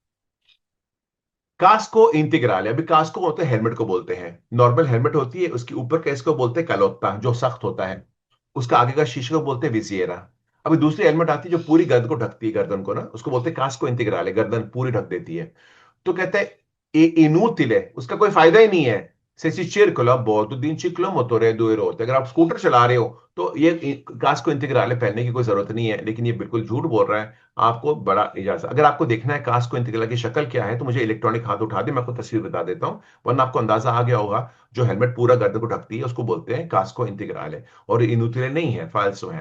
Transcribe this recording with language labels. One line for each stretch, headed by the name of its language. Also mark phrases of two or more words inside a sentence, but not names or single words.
Italian: casco integrale,
Hindi: अभी कास्को होता है हेलमेट को बोलते हैं, नॉर्मल हेलमेट होती है, उसके ऊपर का इसको बोलते हैं कलोत्ता जो सख्त होता है, उसका आगे का शीशे को बोलते हैं विजिएरा। अभी दूसरी हेलमेट आती है जो पूरी गर्दन को ढकती है, गर्दन को ना, उसको बोलते हैं
Italian: casco integrale
Hindi: है, गर्दन पूरी ढक देती है। तो कहता है इनूतिल है, उसका कोई फायदा ही नहीं है।
Italian: से si circola a bordo di un ciclomotor a 2 ruote,
Hindi: अगर आप स्कूटर चला रहे हो तो ये
Italian: casco integrale
Hindi: पहनने की कोई जरूरत नहीं है, लेकिन ये बिल्कुल झूठ बोल रहा है। आपको बड़ा इजाजत, अगर आपको देखना है
Italian: casco integrale
Hindi: की शक्ल क्या है, तो मुझे इलेक्ट्रॉनिक हाथ उठा दे, मैं आपको तस्वीर बता देता हूँ, वरना आपको अंदाजा आ गया होगा। जो हेलमेट पूरा गर्दन को ढकती है उसको बोलते हैं
Italian: casco integrale
Hindi: है, और इनूतिले नहीं है, फाल्सो है।